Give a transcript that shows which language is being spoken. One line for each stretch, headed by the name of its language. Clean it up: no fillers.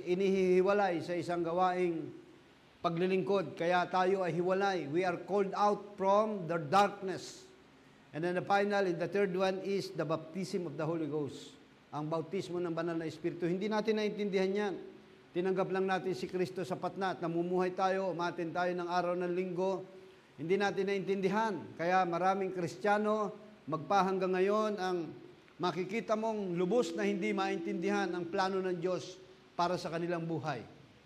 Filipino: Inihihiwalay sa isang gawaing paglilingkod. Kaya tayo ay hiwalay.
English: We are called out from the darkness. And then the final, and the third one is the baptism of the Holy Ghost.
Filipino: Ang bautismo ng banal na Espiritu. Hindi natin naintindihan yan. Tinanggap lang natin si Kristo sapat na at namumuhay tayo, umatin tayo ng araw ng linggo. Hindi natin naintindihan. Kaya maraming Kristiyano, magpahanggang ngayon, ang makikita mong lubos na hindi maintindihan ang plano ng Diyos para sa kanilang buhay.